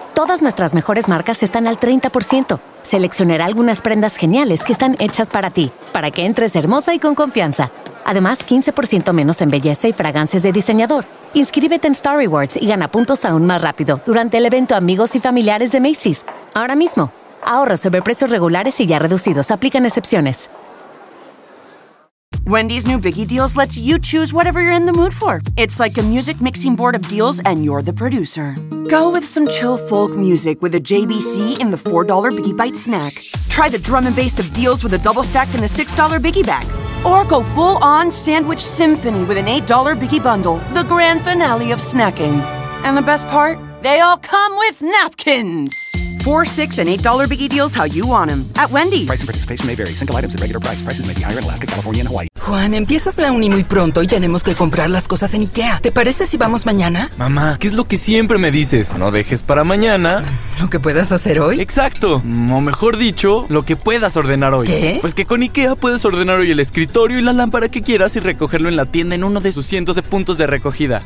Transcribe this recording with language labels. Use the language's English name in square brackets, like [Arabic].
[Spanish] Todas nuestras mejores marcas están al 30%. Seleccionaré algunas prendas geniales que están hechas para ti, para que entres hermosa y con confianza. Además, 15% menos en belleza y fragancias de diseñador. Inscríbete en Star Rewards y gana puntos aún más rápido durante el evento Amigos y Familiares de Macy's, ahora mismo. Ahorro sobre precios regulares y ya reducidos. Aplican excepciones. [English] Wendy's new Biggie Deals lets you choose whatever you're in the mood for. It's like a music mixing board of deals, and you're the producer. Go with some chill folk music with a JBC in the $4 Biggie Bite snack. Try the drum and bass of deals with a double stack in the $6 Biggie Bag. Or go full-on sandwich symphony with an $8 Biggie Bundle, the grand finale of snacking. And the best part? They all come with napkins! $4, $6, and $8 Biggie Deals how you want them. At Wendy's. Price and participation may vary. Single items at regular price. Prices may be higher in Alaska, California, and Hawaii. [Spanish] Juan, empiezas la uni muy pronto y tenemos que comprar las cosas en IKEA. ¿Te parece si vamos mañana? Mamá, ¿qué es lo que siempre me dices? No dejes para mañana. ¿Lo que puedas hacer hoy? Exacto. O mejor dicho, lo que puedas ordenar hoy. ¿Qué? Pues que con IKEA puedes ordenar hoy el escritorio y la lámpara que quieras y recogerlo en la tienda en uno de sus cientos de puntos de recogida.